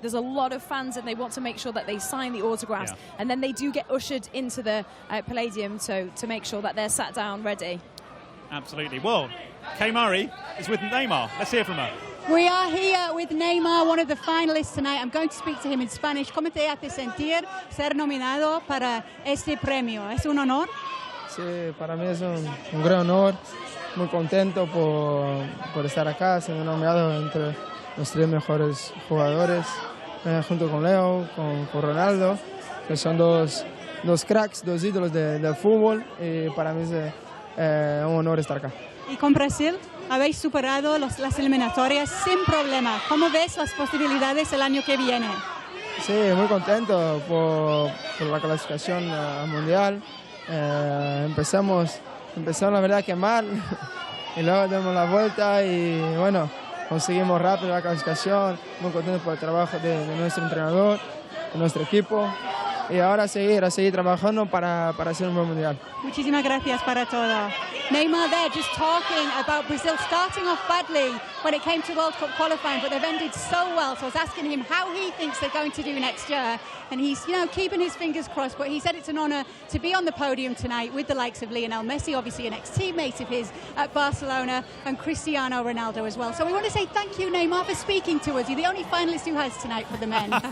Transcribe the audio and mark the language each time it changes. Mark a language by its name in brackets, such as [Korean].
[English] There's a lot of fans and they want to make sure that they sign the autographs. Yeah. And then they do get ushered into the Palladium to make sure that they're sat down ready. Absolutely. Well, Kay Murray is with Neymar. Let's hear from her. We are here with Neymar, one of the finalists tonight. I'm going to speak to him in Spanish. [Spanish] ¿Cómo te hace sentir ser nominado para este premio? ¿Es un honor? Sí, para mí es un gran honor. Muy contento por estar acá, siendo nominado entre los 3 mejores jugadores, junto con Leo, con Ronaldo, que son dos cracks, 2 ídolos del fútbol, y para mí es un honor estar acá. ¿Y con Brasil? Habéis superado las eliminatorias sin problema. ¿Cómo ves las posibilidades el año que viene? Sí, muy contento por la clasificación mundial. Empezamos la verdad que mal y luego dimos la vuelta y bueno, conseguimos rápido la clasificación. Muy contento por el trabajo de nuestro entrenador, de nuestro equipo. Y ahora a seguir trabajando para hacer un buen mundial. Muchísimas gracias para todo. [English] Neymar there just talking about Brazil starting off badly when it came to World Cup qualifying, but they've ended so well. So I was asking him how he thinks they're going to do next year. And he's, keeping his fingers crossed, but he said it's an honour to be on the podium tonight with the likes of Lionel Messi, obviously an ex-teammate of his at Barcelona, and Cristiano Ronaldo as well. So we want to say thank you, Neymar, for speaking to us. You're the only finalist who has tonight for the men.